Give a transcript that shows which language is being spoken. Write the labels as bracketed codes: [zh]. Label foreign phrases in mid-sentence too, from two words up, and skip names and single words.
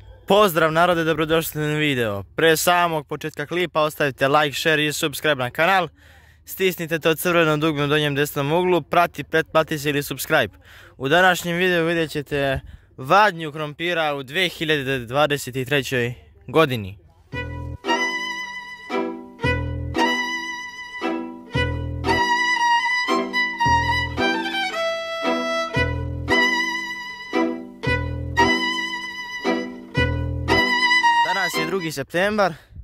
[sr] Pozdrav narode, dobrodošli na video. Pre samog početka klipa ostavite [en] like, share [sr] i subscribe na kanal. Stisnite to crveno dugme u donjem desnom uglu, pretplati se ili subscribe. U današnjem videu vidjet ćete vadnju krompira u 2023. godini. Danas je 2. septembar.